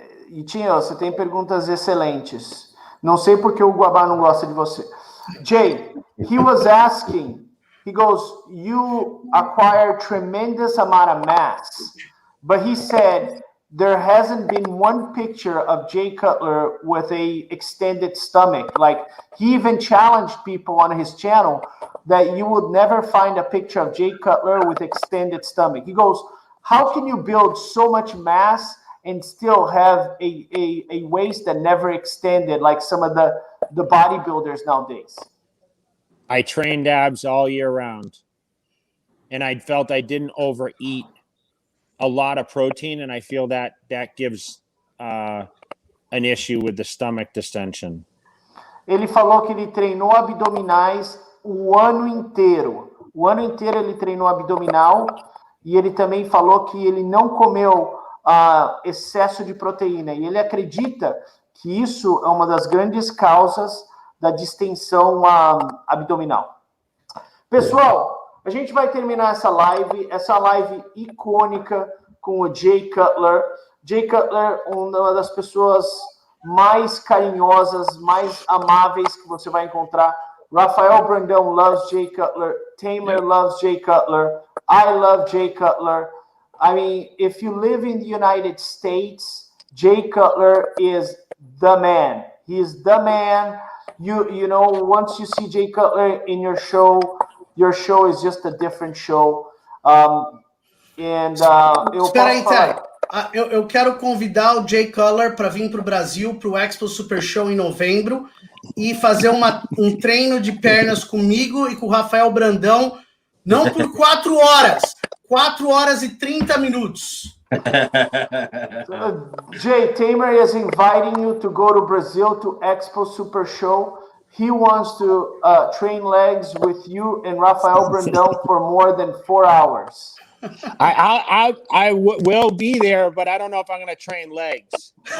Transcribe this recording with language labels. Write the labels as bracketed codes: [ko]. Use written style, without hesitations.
[pt] E Tinho, você tem perguntas excelentes. Não sei porque o Guabá não gosta de você. [en] Jay, he was asking, he goes, you acquire tremendous amount of mass, but he said there hasn't been one picture of Jay Cutler with a extended stomach. Like, he even challenged people on his channel that you would never find a picture of Jay Cutler with extended stomach. He goes, how can you build so much mass and still have a waist that never extended like some of the bodybuilders nowadays? I trained abs all year round, and I felt I didn't overeat a lot of protein, and I feel that gives an issue with the stomach distension. [pt] Ele falou que ele treinou abdominais o ano inteiro. O ano inteiro ele treinou abdominal, e ele também falou que ele não comeu excesso de proteína. E ele acredita que isso é uma das grandes causas da distensão abdominal. Pessoal, a gente vai terminar essa live icônica com o Jay Cutler. Jay Cutler, uma das pessoas mais carinhosas, mais amáveis que você vai encontrar. [en] Rafael Brandão loves Jay Cutler. Tamer loves Jay Cutler. I love Jay Cutler. I mean, if you live in the United States, Jay Cutler is the man. He is the man. You know, once you see Jay Cutler in your show is just a different show. [pt] Espera aí, Terry. Eu quero convidar o Jay Cutler para vir para o Brasil, para o Expo Super Show em novembro, e fazer um treino de pernas comigo e com o Rafael Brandão, não por 4 horas, 4 horas e 30 minutos. [en] Jay, Tamer is inviting you to go to Brazil to Expo Super Show. He wants to train legs with you and Rafael Brandão for more than 4 hours. I will be there, but I don't know if I'm going to train legs.